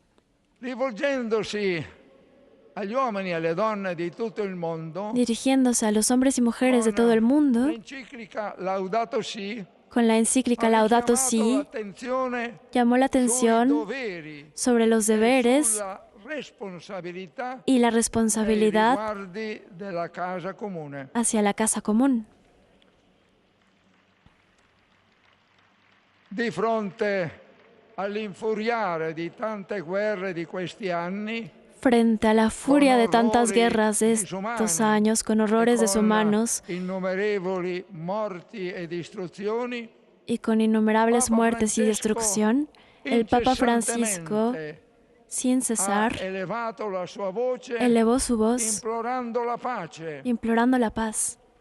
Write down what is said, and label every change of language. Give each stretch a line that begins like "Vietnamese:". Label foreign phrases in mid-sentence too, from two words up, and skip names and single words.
Spanish: Dirigiéndose a los hombres y mujeres de todo el mundo, con la encíclica Laudato Si, llamó la atención sobre los deberes y la responsabilidad hacia la casa común.
Italian: Di fronte all'infuriare di tante guerre di questi anni,
Spanish: frente a la furia de tantas guerras de estos años, con horrores deshumanos y con innumerables muertes y destrucción, el Papa Francisco, sin cesar, elevó su voz implorando la paz,